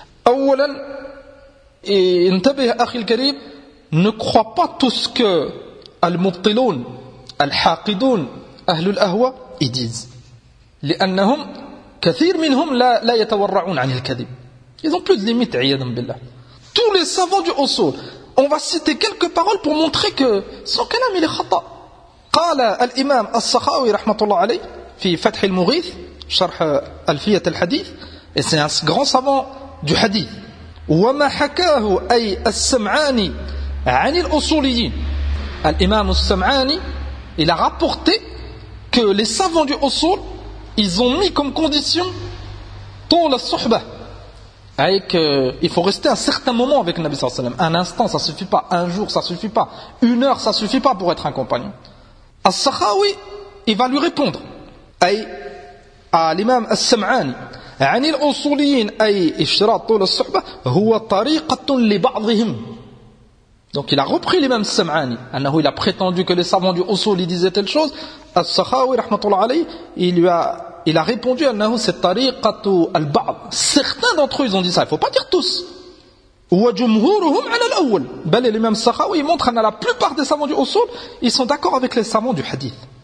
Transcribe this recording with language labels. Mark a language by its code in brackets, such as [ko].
[fr] Awalan, et [ar] intabih akhi al-karim, [fr] ne crois pas tout ce que [ar] al-mubtiloun, al-haqidoun, ahlul ahwa, [fr] ils disent. [ar] Li'annahum, kathir minhum la yatawarra'un an al-kadhib. [fr] Ils ont plus de limites, [ar] iyadam billah. [fr] Tous les savants du usul, on va citer quelques paroles pour montrer que son kalam il est khata. [ar] قال الإمام الصحاوي رحمة الله عليه في فتح المغيث شرح ألفية الحديث [fr] et c'est un grand savant du hadith. [ar] وما حكاه أي السمعاني عن الأصوليين. [fr] الإمام السمعاني il a rapporté que les savants du أصول ils ont mis comme condition [ar] طول الصحبة, [fr] avec il faut rester un certain moment avec le Nabi sallallahu alayhi wa sallam. Un instant ça suffit pas, un jour ça suffit pas, une heure ça suffit pas pour être un compagnon. As-Sakhawi, il va lui répondre. Ay, à l'imam As-Sam'ani. [ar] عن الأصوليين أي اشتراط طول الصحبة هو طريقة لبعضهم. [fr] Donc il a repris l'imam As-Sam'ani. Annahu, il a prétendu que les savants du Usul disaient telle chose. As-Sakhawi, rahmatullah alayhi, il a répondu annahu, c'est [ar] طريقة البعض. [fr] Certains d'entre eux, ils ont dit ça. Il ne faut pas dire tous. [ar] وجمهورهم على الأول بل [fr] الإمام السخاوي montre que la plupart des savants du Usul ils sont d'accord avec les savants du Hadith.